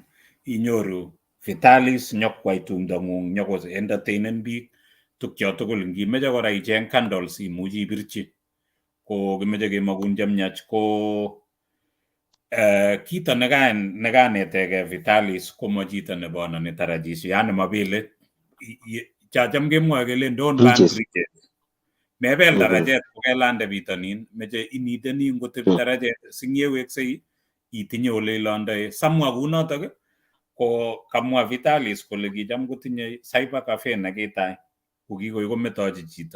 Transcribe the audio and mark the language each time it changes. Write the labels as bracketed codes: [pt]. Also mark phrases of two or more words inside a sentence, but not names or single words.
[kln] Inyoru Vitalis nyokwai tumdong'ung nyoko entertainen biik tukyo tugul. Ngimeche kora icheng candles imuchi ibirchi ko kimeche kemakun chemyach ko kito nekanetege Vitalis komo chito nebononi tarajisi, yani mabele chacham kemwoe kele [en] don't ban bridges. [kln] Mebel darajet kokelande bitonin, meche initeni ngotebi darajet singyeweksei itinye ole ilondoe. Samwa kunotok ko kamwa Vitalis kole kicham kotinye [en] cyber cafe [kln] nekitai ko kikoi kometochi chito.